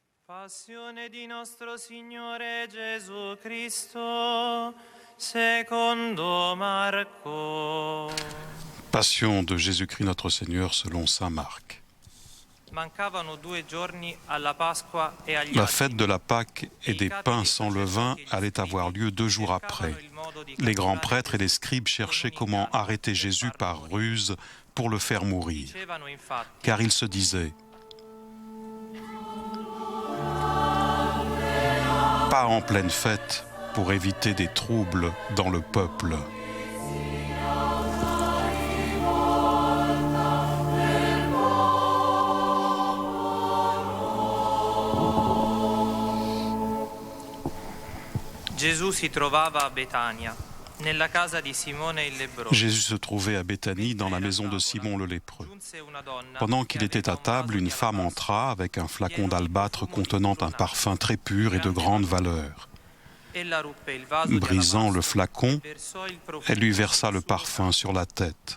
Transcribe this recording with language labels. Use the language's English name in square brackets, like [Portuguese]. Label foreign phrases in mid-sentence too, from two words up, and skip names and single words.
[Italian] Passione di nostro Signore Gesù Cristo, secondo Marco. [French] Passion de Jésus-Christ notre Seigneur selon saint Marc. [Italian] Mancavano 2 giorni alla Pasqua e agli [French] La [Italian] altri. [French] fête de la Pâque et des pains sans levain allait avoir lieu 2 jours après. Les grands prêtres et les scribes cherchaient comment arrêter Jésus par ruse pour le faire mourir. [Italian] Dicevano infatti: [French] Car ils se disaient: pas en pleine fête pour éviter des troubles dans le peuple. [Italian] Gesù si trovava a Betania, nella casa di Simone il lebbroso. [French] Jésus se trouvait à Béthanie, dans la maison de Simon le lépreux. Pendant qu'il était à table, une femme entra avec un flacon d'albâtre contenant un parfum très pur et de grande valeur. Brisant le flacon, elle lui versa le parfum sur la tête.